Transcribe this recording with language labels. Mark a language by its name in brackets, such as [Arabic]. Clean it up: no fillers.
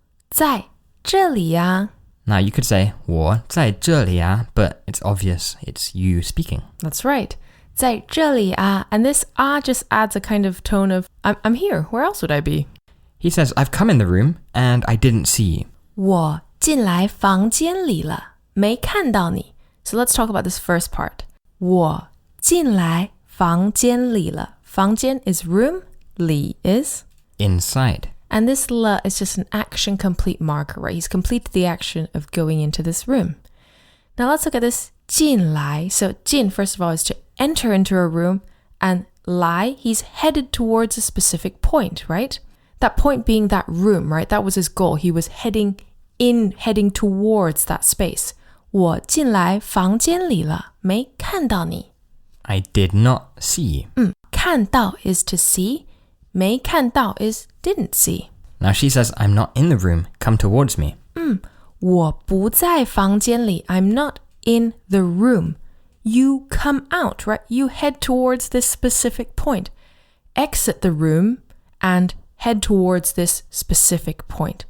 [Chinese] 在这里呀. [English] Now you could say, [Chinese] 我在这里啊, [English] but it's obvious it's you speaking. That's right. [Chinese] 在这里啊. [English] And this just adds a kind of tone of, I'm here. Where else would I be? He says, I've come in the room and I didn't see you. [Chinese] 我进来房间里了，没看到你. [English] So let's talk about this first part. [Chinese] 我进来房间里了. [English] 房间 is room, 里 is Inside. And this 了 is just an action complete marker, right? He's completed the action of going into this room. Now let's look at this 进来. So 进, first of all, is to enter into a room, and 来, he's headed towards a specific point, right? That point being that room, right? That was his goal. He was heading towards that space. [Chinese] 我进来房间里了，没看到你。 [English] I did not see you. 看到 is to see. 没看到 is didn't see. Now she says, I'm not in the room. Come towards me. [Chinese] 我不在房间里. [English] I'm not in the room. You come out, right? You head towards this specific point. Exit the room and head towards this specific point.